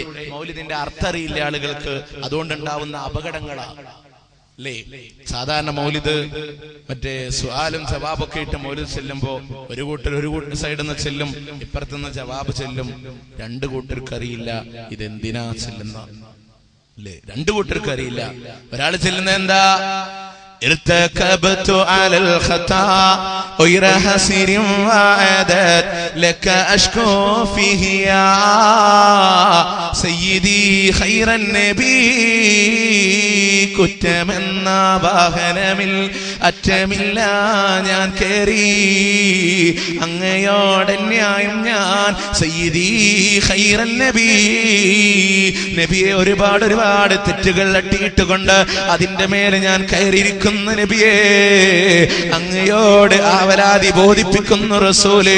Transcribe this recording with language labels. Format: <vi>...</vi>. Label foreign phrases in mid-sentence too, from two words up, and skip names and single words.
<ml>മൗലിദിന്റെ അർത്ഥം അറിയില്ല ആളുകൾക്ക്, അതുകൊണ്ടുണ്ടാവുന്ന അപകടങ്ങളാണ് അല്ലേ? സാധാരണ മൗലിദ് മറ്റേ സുആലും ജവാബൊക്കെ ഇട്ട് മൗലിദ് ചെല്ലുമ്പോ ഒരു കൂട്ടർ സൈഡിൽ നിന്ന് ചെല്ലും, ഇപ്പുറത്തുനിന്ന് ജവാബ് ചെല്ലും. 2 കൂട്ടർക്ക് അറിയില്ല ഇതെന്തിനാ ചെല്ലുന്ന അല്ലേ? 2 കൂട്ടർക്ക് അറിയില്ല. ഒരാൾ ചെല്ലുന്നത് എന്താ?</ml> <ar>ارتكبت على الخطا غير حسير وعدت لك أشكو فيه يا سيدي خير النبي</ar> <ml>കുറ്റമെന്ന വാഹനമിൽ അറ്റമില്ല ഞാൻ കേറി അങ്ങയോടെ ന്യായം ഞാൻ</ml> <ar>سيدي خير النبي</ar> <ml>നബിയെ ഒരുപാട് തെറ്റുകൾ അട്ടിയിട്ടുകൊണ്ട് അതിന്റെ മേലെ ഞാൻ കയറിയിരിക്കുന്ന നബിയെ അങ്ങയോട് ആവലാതി ബോധിപ്പിക്കുന്നു റസൂലേ.</ml>